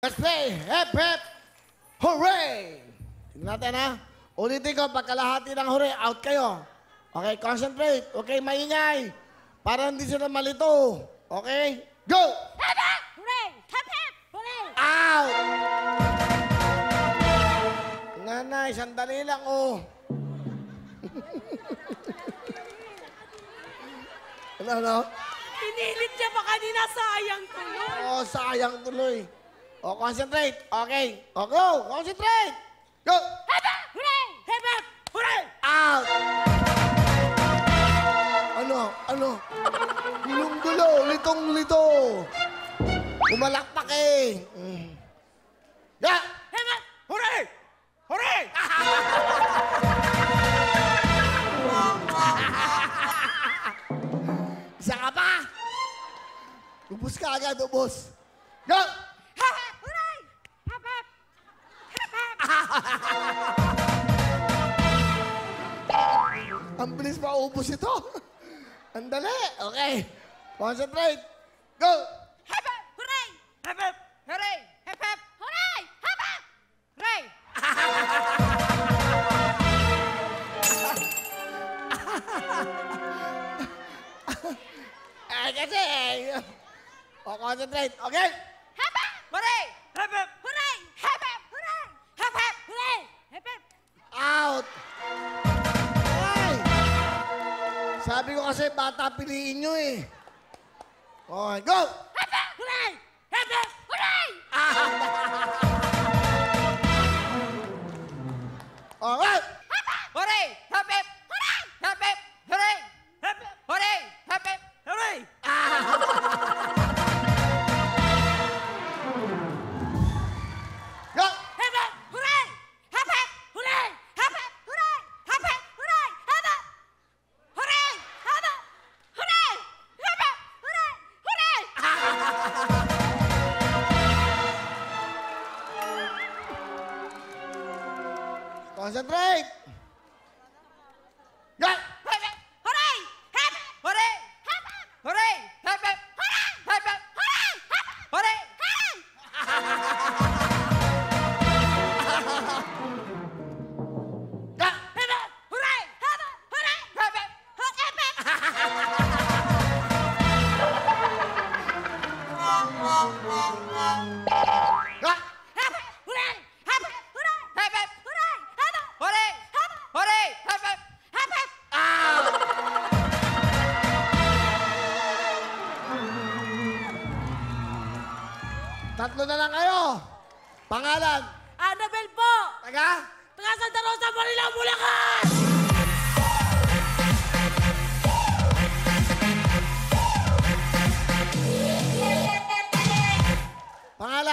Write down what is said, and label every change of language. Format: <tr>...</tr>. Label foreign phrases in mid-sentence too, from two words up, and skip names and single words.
<en>Let's play. Hep, hep.</en> <tl>Hooray! Tignan natin, ha? Ulitin ko, pagkalahati ng hooray, out kayo.</tl> <en>Okay, concentrate.</en> <tl>Okay, maingay. Para hindi sila malito.</tl> <en>Okay? Go! Hep, hep! Hooray! Hep, hep! Hooray!</en> <tl>Out! Nanay, sandali lang, oh. Ano? Pinilit niya pa kanina, sayang tuloy. Oh, sayang tuloy.</tl> <en>Oh, concentrate. Okay. Oh, go. Concentrate. Go. Hep, hep! Hooray! Hep, hep! Hooray!</en> <tl>Out. Ano? Gulong-gulo. Litong-lito. Umalakpak eh.</tl> <en>Yeah. Hep, hep! Hooray! Hooray!</en> <tl>Isa ka pa. Ubus ka agad, ubus.</tl> <en>Go! Hep, hep! Hooray! Hep, hep! Hep, hep!</en> <tl>Ang bilis maubos ito. Ang dali.</tl> <en>Okay. Concentrate. Go! Hep, hep! Hooray! Hep, hep! Hooray! Hep, hep! Hooray! Hep, hep! Hooray!</en> <tl>Kasi oh, concentrate.</tl> <en>Okay? Hep, hep! Hooray! Hep, hep! Hooray! Hep, hep! Hooray! Hep, hep! Hooray! Hep, hep! Out! Ay!</en> <tl>Sabi ko kasi bata piliin nyo eh.</tl> <en>Okay, go! Hep, hep! Hooray! Hep, hep! Hooray! Okay! Hooray! Hep, hep! Hooray! Hep, hep! Hooray! Hep, hep! Hooray! Hep, hep! Hooray! Go! Hep, hep! Hooray! Hep, hep! Hooray! Hep, hep! Hooray! Hep, hep! Hooray! Hep, hep! Hooray! Hep, hep! Hooray! Hep, hep! Hooray! Hooray! Concentrate! Go! Hep, hep! Hooray! Hep, hep! Hooray! Hep, hep! Hooray! Hep, hep! Hooray! Hep, hep! Hooray! Hep, hep! Hooray! Hooray! Go! Hep, hep! Hooray! Hep, hep! Hooray! Hep, hep! Go! Hep, hep! Hooray! Hep, hep! Hooray! Hep, hep! Hooray! Hep, hep! Hooray! Hep, hep! Hooray! Hep, hep! Hep, hep!</en> <tl>Tatlo na lang kayo. Pangalan? Annabel po! Taga? Taga Santa Rosa, Manila, Bulacan! Pangalan?</tl>